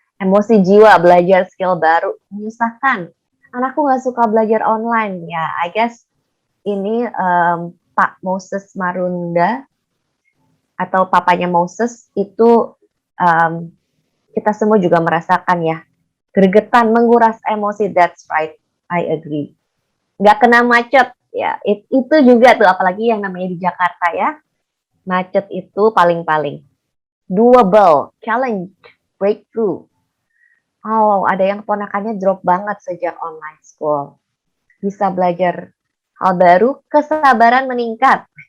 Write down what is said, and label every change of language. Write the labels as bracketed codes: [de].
[id] Emosi jiwa, belajar skill baru, menyusahkan. Anakku gak suka belajar online. Ya, [en] I guess [id] ini Pak Moses Marunda atau papanya Moses itu kita semua juga merasakan ya. Gregetan, menguras emosi, [en] that's right. I agree. [id] Gak kena macet, ya. Itu juga tuh, apalagi yang namanya di Jakarta ya. Macet itu paling-paling. [en] Doable, challenge, breakthrough. [id] Oh, ada yang ponakannya drop banget sejak online school. Bisa belajar hal baru, kesabaran meningkat.